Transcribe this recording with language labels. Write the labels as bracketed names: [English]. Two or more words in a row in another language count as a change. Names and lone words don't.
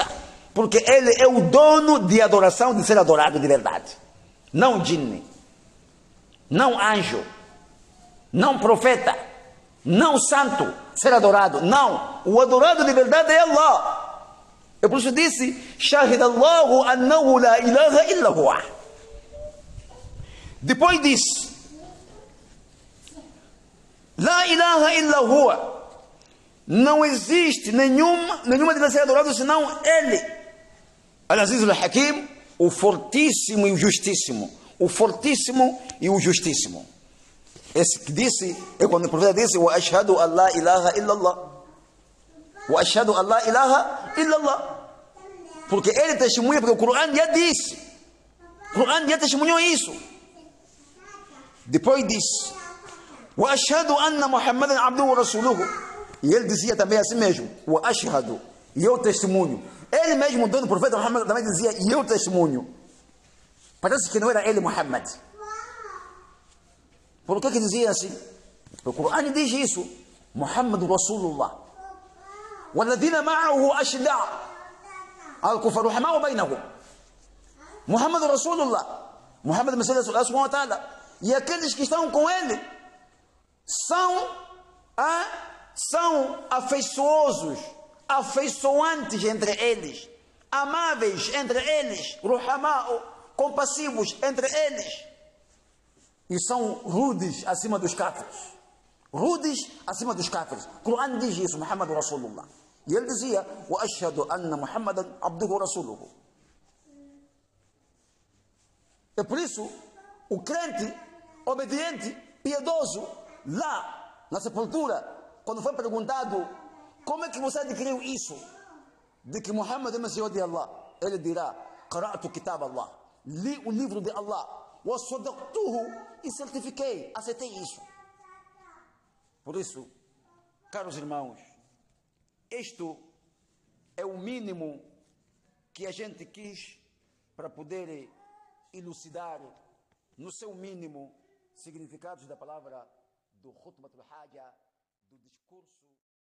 [Portuguese] Porque Ele é o dono de adoração, de ser adorado de verdade. Não jinni. Não anjo. Não profeta. Não santo ser adorado. Não. O adorado de verdade é Allah. Eu por isso disse: [Arabic] شهد الله أنه لا إله إلا هو. [Portuguese] Depois disse: [Arabic] لا إله إلا هو. [Portuguese] Não existe nenhuma deve ser adorado senão Ele. [Arabic] العزيز الحكيم, [Portuguese] o fortíssimo e o justíssimo. O fortíssimo e o justíssimo. Esse que disse, é quando o profeta disse: [Arabic] وأشهد أن لا إله إلا الله. وأشهد أن لا إله إلا الله. [Portuguese] Porque ele testemunha, porque o Corão já disse. O Corão já testemunhou isso. Depois disse: [Arabic] وأشهد أن محمدا عبده ورسوله. [Portuguese] E ele dizia também assim mesmo: [Arabic] وأشهد. [Portuguese] E eu testemunho. Ele mesmo, o dono do profeta Muhammad, também dizia: E eu testemunho. Parece que não era ele, Muhammad. Por que dizia assim? O Corão diz isso: [Arabic] محمد رسول الله. والذين معه أشداء على الكفار رحماء بينهم. محمد رسول الله. [Portuguese] Muhammad Messias Allah [Arabic] سبحانه وتعالى. [Portuguese] E aqueles que estão com ele são afeiçosos, afeiçoantes entre eles, amáveis entre eles, ruhama'u, compassivos entre eles. E são rudes acima dos kafirs. Rudes acima dos kafirs. O Corão diz isso, [Arabic] محمد رسول الله. [Portuguese] E ele dizia: [Arabic] وأشهد أن محمدا عبده ورسوله. [Portuguese] É por isso, o crente, obediente, piedoso, lá na sepultura, quando foi perguntado: como é que você adquiriu isso? De que Muhammad é Messias de Allah. Ele dirá: [Arabic] قرأت كتاب الله. [Portuguese] Li o livro de Allah. [Arabic] وصدقته, [Portuguese] e certifiquei, aceitei isso. Por isso, caros irmãos, isto é o mínimo que a gente quis para poder elucidar, no seu mínimo, significados da palavra do [Arabic] خطبة الحاجة, [Portuguese] do discurso.